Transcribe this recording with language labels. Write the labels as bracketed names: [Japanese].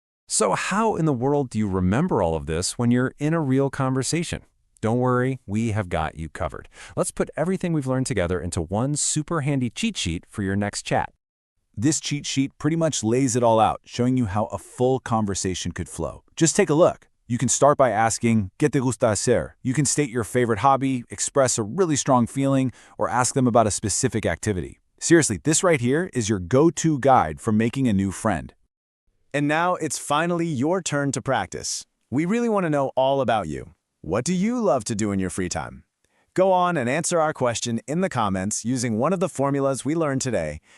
[English] So how in the world do you remember all of this when you're in a real conversation? Don't worry, we have got you covered. Let's put everything we've learned together into one super handy cheat sheet for your next chat. This cheat sheet pretty much lays it all out, showing you how a full conversation could flow. Just take a look. You can start by asking, [Spanish] ¿Qué te gusta hacer? [English] You can state your favorite hobby, express a really strong feeling, or ask them about a specific activity. Seriously, this right here is your go-to guide for making a new friend. And now it's finally your turn to practice. We really want to know all about you. What do you love to do in your free time? Go on and answer our question in the comments using one of the formulas we learned today.